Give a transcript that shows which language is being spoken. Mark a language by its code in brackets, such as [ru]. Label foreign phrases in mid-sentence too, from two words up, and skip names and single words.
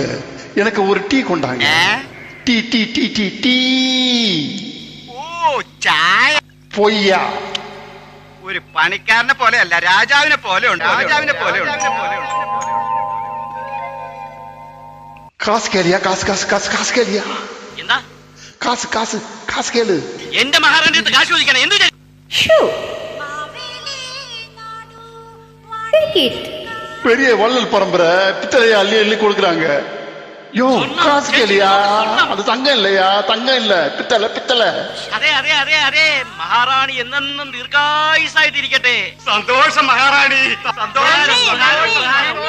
[ta] எனக்கு ஒரு டீ கொண்டாங்க. டீ டீ டீ டீ டீ. [ml] ഓ ചായ. [ta] பொய்யா? [ml] ഒരു പണിക്കാരനെ പോലെയല്ല, രാജാവിനെ പോലെ ഉണ്ട്. രാജാവിനെ പോലെ ഉണ്ട്. [ta] காசு கேளியா? காசு காசு காசு காசு கேளியா? [ml] എന്താ [ta] காசு காசு காசு கேளு. [ml] എന്റെ മഹാറാണി അടുത്ത് കാശ് ചോദിക്കണം. എന്ത് ചെയ്യും? ஷூ. [en] Take it. [ta] பெரிய வள்ளல் பரம்பரை, பித்தளைய அள்ளி அள்ளி கொடுக்குறாங்க. யோ காசு கேளியா? அது தங்கம் இல்லையா? தங்கம் இல்ல, பித்தளை பித்தளை. [ml] അതെ അതെ അതെ അതെ, മഹാറാണി എന്നെന്നും ദീർഘായുസായിട്ടിരിക്കട്ടെ. സന്തോഷം മഹാറാണി, സന്തോഷം.